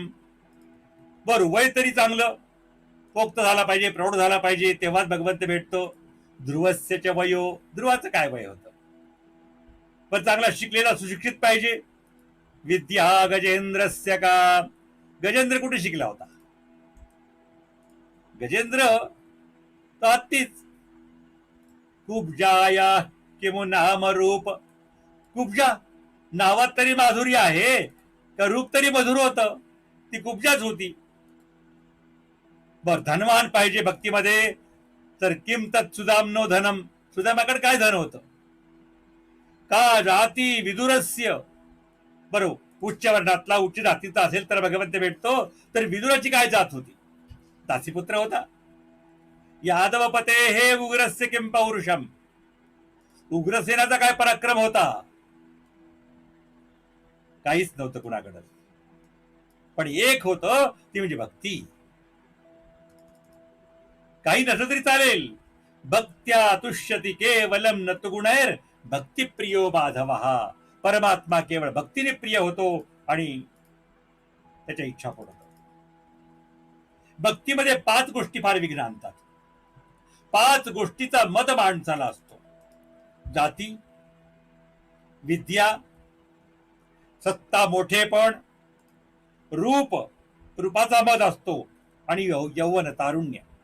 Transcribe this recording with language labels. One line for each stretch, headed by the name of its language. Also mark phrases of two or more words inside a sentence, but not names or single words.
Marathi: बर, वय तरी चांगलं पोक्त झाला पाहिजे, प्रौढ झाला पाहिजे, तेव्हाच भगवंत भेटतो.
Sanskrit: ध्रुवस्य वयो.
Marathi: ध्रुवाचं काय वय होतं? पण चांगला शिकलेला सुशिक्षित पाहिजे.
Sanskrit: विद्या गजेंद्रस्य का.
Marathi: गजेंद्र कुठे शिकला होता? गजेंद्र तो हत्तीच.
Sanskrit: कुब्जाया किमु नाम रूप.
Marathi: कुब्जा नावात तरी माधुर्य आहे का रूप तरी मधुर होत? ती कुब्जाच होती. बर, धनवान पाहिजे भक्तीमध्ये तर
Sanskrit: किम तत् सुदामनो धनम.
Marathi: सुदामाकडे काय धन होतं?
Sanskrit: का जाती विदुरस्य.
Marathi: बरोबर, उच्च वर्णातला उच्च जातीचा असेल तर भगवंत भेटतो. तर विदुराची काय जात होती? दासीपुत्र होता.
Sanskrit: यादवपते हे उग्रस्य किं पौरुषम.
Marathi: उग्रसेनाचा काय पराक्रम होता? काहीच नव्हतं कुणाकडे. पण एक होतं, ती म्हणजे भक्ती. काही नसलं तरी चालेल.
Sanskrit: भक्त्या तुष्यती केवलम न तु गुणैर भक्तिप्रियो माधवः.
Marathi: परमात्मा केवळ भक्तीने प्रिय होतो आणि त्याच्या इच्छा पूर्ण होतो. भक्तीमध्ये 5 गोष्टी फार विघ्न आणतात. 5 गोष्टीचा मद माणसाला असतो. जाती, विद्या, सत्ता, मोठेपण, रूप, रूपाचा मद असतो आणि यौवन, तारुण्य.